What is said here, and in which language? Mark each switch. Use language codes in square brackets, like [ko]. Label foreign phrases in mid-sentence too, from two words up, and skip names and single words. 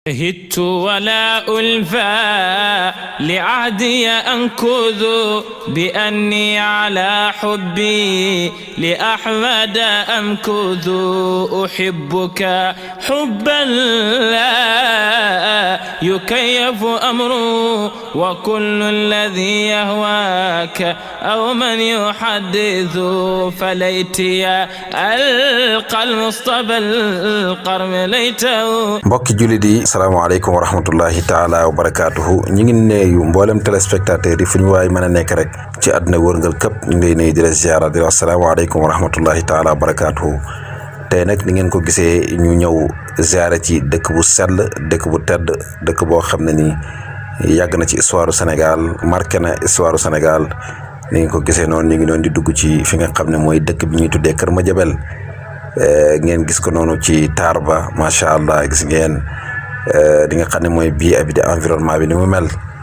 [ar] هدت ولا ألفى لعهدي أنكذ بأني على حبي لأحمد أمكث أحبك حبا لا يكيف أمره وكل الذي يهواك أو من يحدث فليتي ألقى المصطفى القرم ليته. [wo] mbokki jullit yi [ar] السلام عليكم ورحمة الله تعالى وبركاته [wo] ñu ngi nuyu mboolem téléspectateur yi fu ñu waay mën a nekk rek ci àdduna wërngal këpp ñu ngi lay nuyu di la ziara di la [ar] السلام عليكم ورحمة الله تعالى وبركاته. [wo] tey nag ni ngeen ko gisee ñu ñëw ziara ci dëkk bu sell dëkk bu tedd dëkk boo xam ne nii yàgg na ci histoire Sénégal marqué na histoire Sénégal ni ngeen ko gisee noonu ñu ngi doon di dugg ci fi nga xam ne mooy dëkk bi ñuy tuddee Kër Madiabel ngeen gis ko noonu ci taar ba [ar] ما شاء الله [wo] gis ngeen di nga xam ne mooy bii abi di environnement bi ni mu mel